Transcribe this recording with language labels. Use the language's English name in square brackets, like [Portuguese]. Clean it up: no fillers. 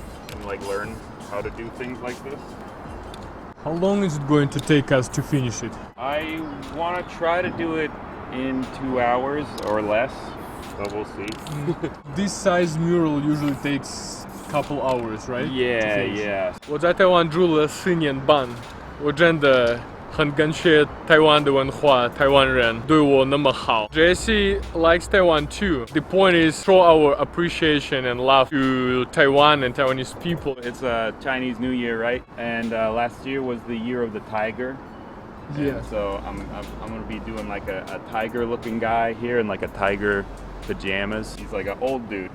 [English] And like learn how to do things like this. How long is it going to take us to finish it? I want to try to do it in 2 hours or less, so we'll see. This size mural usually takes a couple hours, right? Yeah. [Chinese] 我在台湾住了4年半，我真的很感谢台湾的文化，台湾人对我那么好。 [English] Jesse likes Taiwan too. The point is show our appreciation and love to Taiwan and Taiwanese people. It's a Chinese New Year, right? And last year was the year of the tiger. Yeah. And so I'm gonna be doing like a tiger-looking guy here in like a tiger pajamas. He's like an old dude.